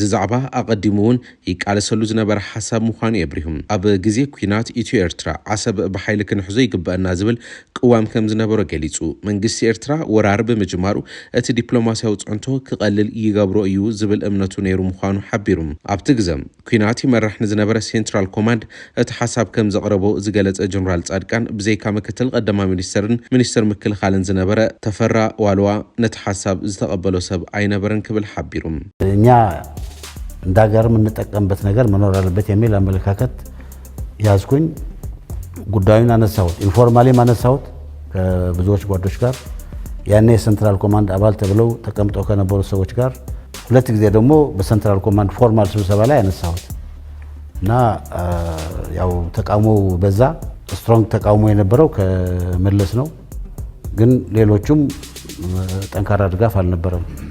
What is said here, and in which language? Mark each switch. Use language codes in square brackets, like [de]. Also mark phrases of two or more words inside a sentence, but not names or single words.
[ti] ዛዕባ ኣቀዲሙውን ይቃለሰሉ ዝነበረ ሓሳብ ምዃኑ የብሪሁም። ኣብ ግዜ ኩናት ኢትዮ ኤርትራ ዓሰብ ብሓይሊ ክንሕዞ ይግባአና ዝብል ቅዋም ከም ዝነበረ ገሊጹ መንግስቲ ኤርትራ ወራር ብምጅማሩ እቲ ዲፕሎማሲያዊ ጽንቶ ክቐልል ይገብሮ እዩ ዝብል እምነቱ ነይሩ ምዃኑ ሓቢሩ። ኣብቲ ግዜ ኩናት መራሕ ንዝነበረ ሴንትራል ኮማንድ እቲ ሓሳብ ከም ዘቕረቦ ዝገለጸ ጀነራል ጻድቃን ብዘይካ ምክትል ቀዳማ ሚኒስተርን ሚኒስተር ምክልኻልን ዝነበረ ተፈራ ዋልዋ ነቲ ሓሳብ ዝተቐበሎ ሰብ አይነበረን ክብል ሓቢሩ። [am] እኛ እንደ ሀገር የምንጠቀምበት ነገር መኖር አለበት የሚል አመለካከት ያዝኩኝ። ጉዳዩን አነሳሁት፣ ኢንፎርማሊ አነሳሁት ከብዙዎች ጓዶች ጋር ያኔ የሴንትራል ኮማንድ አባል ተብለው ተቀምጠው ከነበሩ ሰዎች ጋር ሁለት ጊዜ ደግሞ በሴንትራል ኮማንድ ፎርማል ስብሰባ ላይ አነሳሁት እና ያው ተቃውሞ በዛ ስትሮንግ ተቃውሞ የነበረው ከመለስ ነው። ግን ሌሎቹም ጠንካራ ድጋፍ አልነበረም።